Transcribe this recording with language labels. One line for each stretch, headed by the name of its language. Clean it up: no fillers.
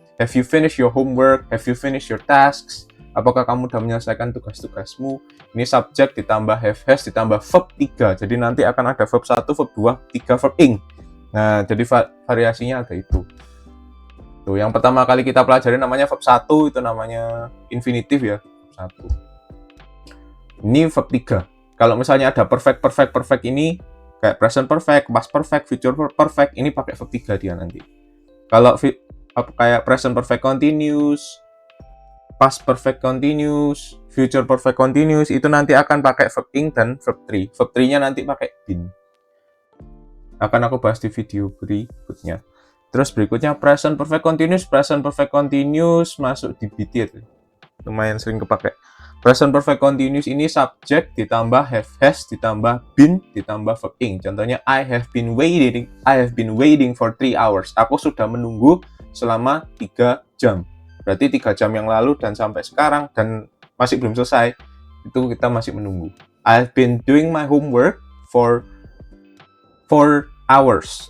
English: Have you finished your homework? Have you finished your tasks?
Indonesian: Apakah kamu udah menyelesaikan tugas-tugasmu? Ini subject ditambah have has ditambah verb 3. Jadi nanti akan ada verb 1, verb 2, 3 verb ing. Nah, jadi variasinya ada itu. Tuh, yang pertama kali kita pelajari namanya verb 1, itu namanya infinitif ya, verb 1. Ini verb 3. Kalau misalnya ada perfect ini kayak present perfect, past perfect, future perfect, ini pakai verb 3 dia nanti. Kalau kayak present perfect continuous, past perfect continuous, future perfect continuous, itu nanti akan pakai verb ing dan verb 3. Verb 3-nya nanti pakai been. Akan aku bahas di video berikutnya. Terus berikutnya present perfect continuous masuk di B tier. Lumayan sering kepakai. Present perfect continuous ini subject ditambah have has ditambah been ditambah verb ing.
English: Contohnya I have been waiting for 3 hours.
Indonesian: Aku sudah menunggu selama 3 jam. Berarti 3 jam yang lalu dan sampai sekarang dan masih belum selesai. Itu kita masih menunggu.
English: I have been doing my homework for 4 hours.